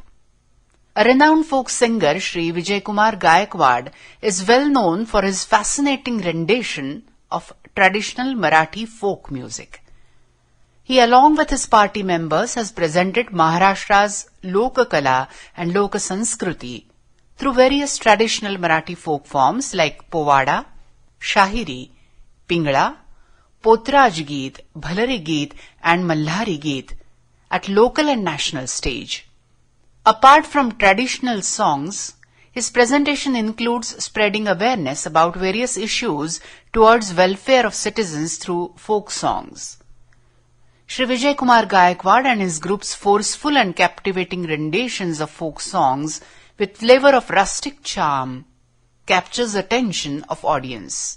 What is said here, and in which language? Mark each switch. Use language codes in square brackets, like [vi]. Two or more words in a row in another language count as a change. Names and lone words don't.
[en] A renowned folk singer, Shri Vijay Kumar Gayakwad, is well known for his fascinating rendition of traditional Marathi folk music. He, along with his party members, has presented Maharashtra's Lokakala and [mr] लोक संस्कृती [en] through various traditional Marathi folk forms like Povada, Shahiri, Pingla, Potraj Geet, Bhalari Geet and Mallhari Geet at local and national stage. Apart from traditional songs, his presentation includes spreading awareness about various issues towards welfare of citizens through folk songs. Shri Vijay Kumar Gayakwad and his group's forceful and captivating renditions of folk songs with flavor of rustic charm captures the attention of audience.